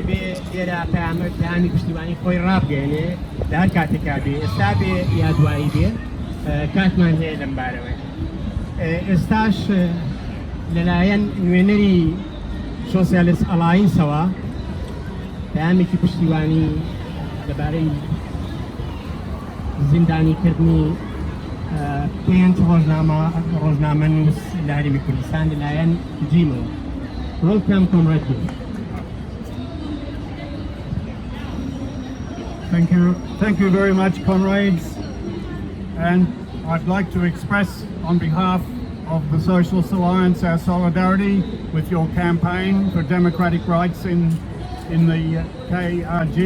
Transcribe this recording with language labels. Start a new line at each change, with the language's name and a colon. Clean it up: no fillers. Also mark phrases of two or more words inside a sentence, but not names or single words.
Central Kurdish: بێ لێرە پەیامی پشتیوانی خۆی ڕابگەێنێ لە هەر کاتێکا بێ ئێستا بێ یا دوایی بێ کاتمان هەیە لەم بارەوەی ئێستاش لەلایەن نوێنەری سۆسیالیست ئەلاینسەوە پەیامێکی پشتیوانی لەبارەی زیندانیکردنی 5 ڕۆژنامە نووس لە هەرێمی کوردستان لەلایەن جیمەوە.
English: Welcome, Comrade. Thank you very much, comrades. And I'd like to express on behalf of the Socialist Alliance our solidarity with your campaign for democratic rights in the KRG.